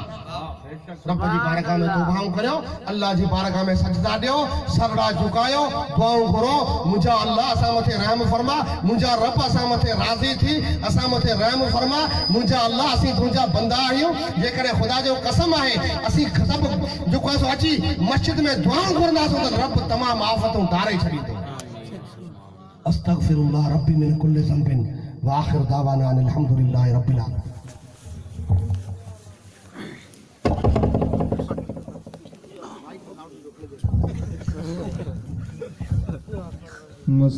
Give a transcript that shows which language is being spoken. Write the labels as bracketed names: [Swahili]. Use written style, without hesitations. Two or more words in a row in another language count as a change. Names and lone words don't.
[Sindhi] रब जी बारगाह में दुआऊं करियो अल्लाह जी बारगाह में सजदा ॾियो सरड़ा झुकायो दुआऊं घुरो मुंहिंजा अल्लाह असां मथे रहम फरमा मुंहिंजा रब असां मथे राज़ी थी असां मथे रहम फरमा मुंहिंजा अल्लाह असीं तुंहिंजा बंदा आहियूं जेकॾहिं ख़ुदा जो कसम आहे असीं सभु जेको आहे अची मस्जिद में दुआऊं घुरंदासीं त रब तमामु आफ़तूं तारे छॾींदो [Arabic] أستغفر الله ربي من كل ذنب وآخر دعوانا أن الحمد لله رب العالمين